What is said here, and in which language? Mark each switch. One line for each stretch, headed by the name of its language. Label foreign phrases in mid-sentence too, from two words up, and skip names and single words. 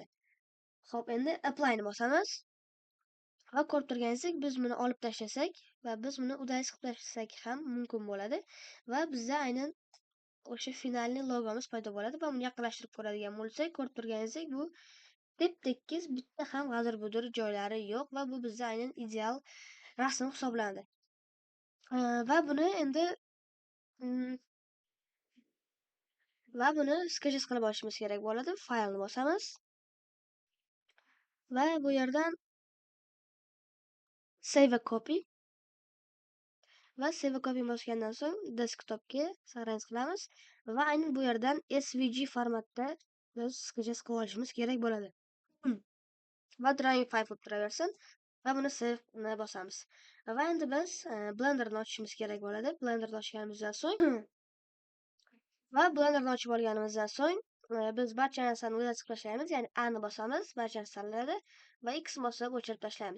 Uzbek: Hop, endi apply'ni bosamiz. Va ko'rib turganingizdek, biz buni olib tashlasak va biz buni udays qilib tashlasak ham mumkin bo'ladi va bizda aynan o'sha finalniy logomiz paydo bo'ladi va uni yaqinlashtirib ko'radigan bo'lsak, ko'rib turganingizdek, bu tep-tekis, bitta ham g'adir-budir joylari yo'q va bu bizda aynan ideal rasm hisoblanadi. Va buni endi sketches qilib olishimiz kerak bo'ladi. Faylni bosamiz va bu yerdan
English: Save a copy
Uzbek: va
English: Save a copy
Uzbek: bosgandan so'ng desktopga saqlanib qilamiz va aynan bu yerdan SVG formatda biz sketches qilib olishimiz kerak bo'ladi. Va
English: drawing file
Uzbek: bo'lib turaversin va buni Save'ni bosamiz. Va endi biz Blenderni ochishimiz kerak bo'ladi. Blenderni ochganimizdan so'ng va Blenderni ochib olganimizdan so'ng biz barcha narsani o'zgartirib tashlaymiz, ya'ni A ni bosamiz, barcha narsa tanlanadi va X bosib o'chirib tashlaymiz.